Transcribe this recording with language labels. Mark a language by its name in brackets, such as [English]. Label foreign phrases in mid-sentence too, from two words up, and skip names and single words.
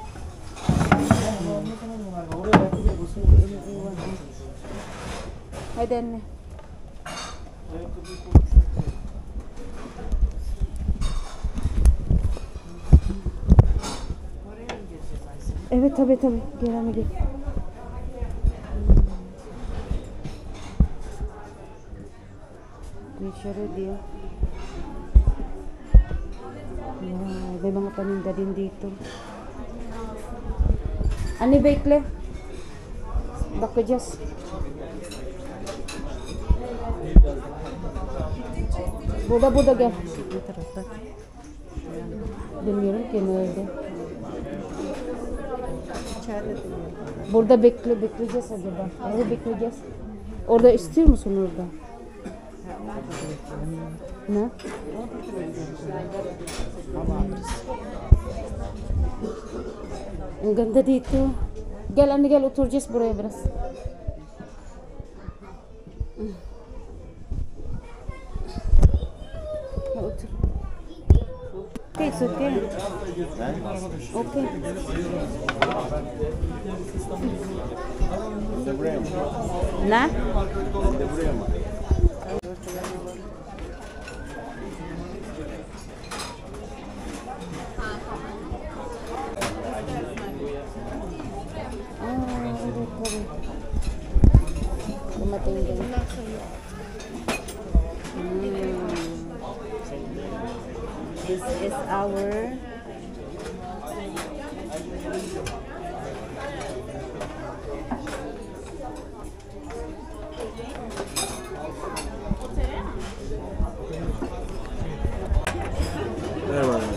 [Filipino] Ay, then tabi gira mo dito. Siya ready. May mga paninda din dito. [Turkish] Ani bakle? Bakacağız. Burada gel. Bu tarafta. Bilmiyorum ki nerede. Burada bekleyeceğiz acaba. Nerede bekleyeceğiz? Orada istiyor musun orada? Ne? [Filipino] Ang ganda dito. [Turkish] Gel oturacağız buraya biraz. Otur. [English] Okay, it's okay. Okay. Na? [Filipino] Dumating din. [English] This is our [Turkish] Merhaba.